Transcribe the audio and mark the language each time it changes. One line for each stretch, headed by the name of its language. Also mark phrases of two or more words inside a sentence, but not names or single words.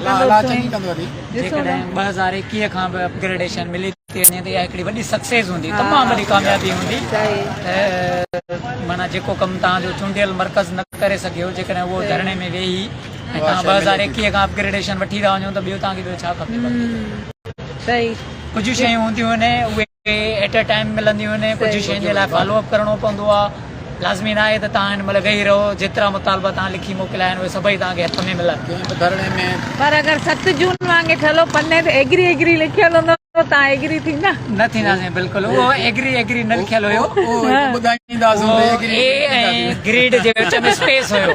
Sindhi: जेकॾहिं 2021 खां बि अपग्रेडेशन मिली थी वञे त इहा हिकिड़ी वॾी सक्सेस हूंदी, तमामु वॾी कामयाबी हूंदी। माना जेको कमु तव्हांजो चूंडियल मर्कज़ न करे सघियो, जेकॾहिं उहो धरणे में वेही ऐं तव्हां 2021 खां अपग्रेडेशन वठी था वञो त ॿियो तव्हांखे ॿियो छा खपे? सही। कुझु शयूं हूंदियूं आहिनि उहे
English: at a time
Sindhi: मिलंदियूं आहिनि। कुझु शयुनि जे लाइ फॉलोअप करिणो पवंदो आहे। लाज़मी न आहे त तव्हां हिन महिल वेही रहो, जेतिरा मुतालबा तव्हां लिखी मोकिलिया आहिनि उहे सभई तव्हांखे हथ में मिलनि धरणे में। पर अगरि 7 जून वांगुरु ठलो पने ते एग्री लिखियल हूंदो तव्हां एग्री थींदा? न थींदासीं बिल्कुलु। उहो एग्री न लिखियल हुयो, ग्रीड जे विच में स्पेस हुयो।